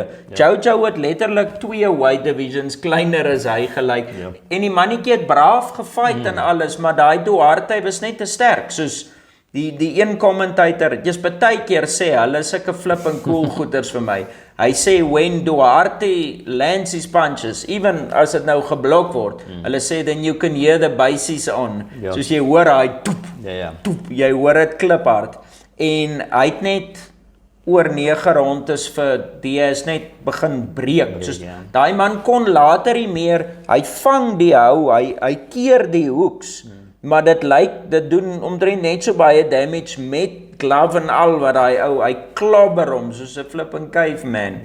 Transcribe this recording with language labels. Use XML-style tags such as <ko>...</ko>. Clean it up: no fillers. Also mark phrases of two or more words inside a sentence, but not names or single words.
<af>Jojo het letterlik 2</af> <en>weight divisions</en> <af>kleiner as hy gelyk. En die mannetjie het braaf gefight en alles, maar daai Duarte was net te sterk. Soos die een commentator, jy's baie keer sê hulle sulke</af> <en>flipping cool</en> <af>goeters vir my. Hy sê</af> <en>when Duarte lands his punches, even</en> <af>as dit nou geblok word, hulle sê</af> <en>then you can hear the bases on.</en> <af>Soos jy hoor hy toep, jy hoor dit kliphard. En hy het net oor 9 rondes vir Diaz net begin breek. Soos daai man kon later nie meer, hy vang die hou, hy keer die hoeks, maar dit doen omtrent net so baie damage met glove en al wat hy klobber hom soos 'n</af> <en>flipping caveman.</en>